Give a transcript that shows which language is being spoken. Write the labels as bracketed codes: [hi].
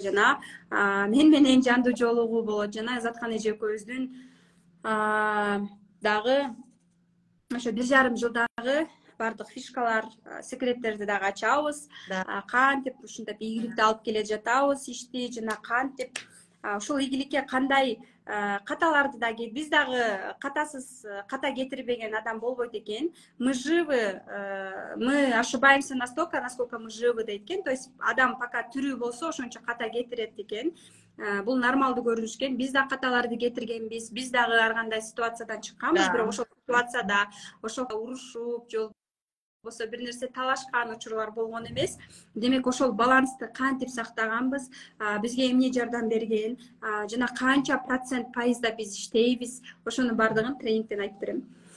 [ky] Жана мен менен жандуу жолугуу болот. Жана Ызаткан эже экөөбүздүн дагы ошо 1,5 жылдагы бардык фишкалар, секреттерди дагы ачабыз. Кантип ушинтип ийгиликти алып келе жатабыз ишти, жана кантип ушул ийгиликке кандай каталарды дагы, биз дагы ката кетирбеген адам болбойт экен. [ru] Мы живы, мы ошибаемся настолько, насколько мы живы [ky] дейт экен. То есть адам пока тирүү болсо ошончо ката кетирет экен. Бул нормалдуу көрүнүш экен. Биз да каталарды кетиргенбиз, биз дагы ар кандай ситуациядан чыкканбыз, бирок ошол ситуацияда ошол урушуп, же болбосо бир нерсе талашкан учурлар болгон эмес. Демек ошол балансты кантип сактаганбыз, бизге эмне жардам берген, жана канча процент пайызда биз иштейбиз, ошонун бардыгын тренингден айтып берем.